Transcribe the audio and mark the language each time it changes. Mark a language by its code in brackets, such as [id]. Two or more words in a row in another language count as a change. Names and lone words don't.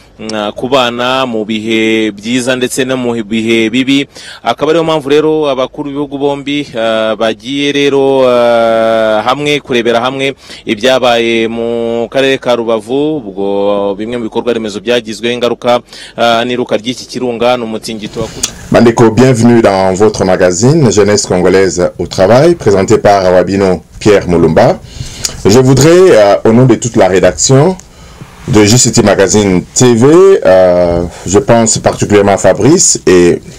[rw] kubana mu bihe byiza ndetse no mu bihe bibi akaba ariyo mpamvu rero abakuru b'ibihugu bombi bagiye rero hamwe kurebera hamwe ibyabaye mu karere ka Rubavu ubwo bimwe mu bikorwa remezo byagizwe ingaruka n'iruka ry'iki kirunga n'umutingito [fr] Bandeko, bienvenue dans votre magazine Jeunesse congolaise au travail présenté par Wabino Pierre Moulumba. Je voudrais, au nom de toute la rédaction de JCT Magazine TV, je pense particulièrement à Fabrice et